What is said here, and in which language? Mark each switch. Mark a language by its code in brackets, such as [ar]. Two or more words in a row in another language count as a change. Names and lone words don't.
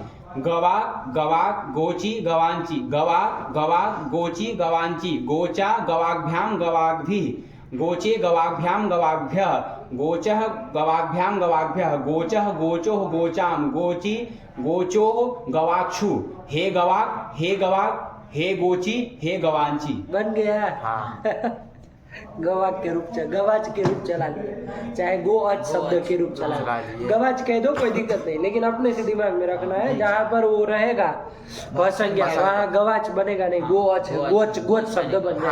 [sa] गवाग गवाग गोची गवांची, गवाग गवाग गोची गवांची, गोचा गवाग्भ्याम गवाग्भिः, गोचे गवाग्भ्याम गवाग्भ्यः, गोचः गवाग्भ्याम गवाग्भ्यः, गोचः गोचोः गोचाम गोची गोचोः गवाक्षु। हे गवाग हे गोची हे गवांची। [hi] बन गया। हाँ। गवाच के रूप गवाच के रूप चला लिया, चाहे गो अच शब्द के रूप चला चला लिया। लिए। गवाच कह दो कोई दिक्कत नहीं, लेकिन अपने से दिमाग में रखना है जहाँ पर वो रहेगा बहुसंज्ञा वहाँ गवाच बनेगा नहीं, गो अच गोच गोच शब्द बन जाएगा।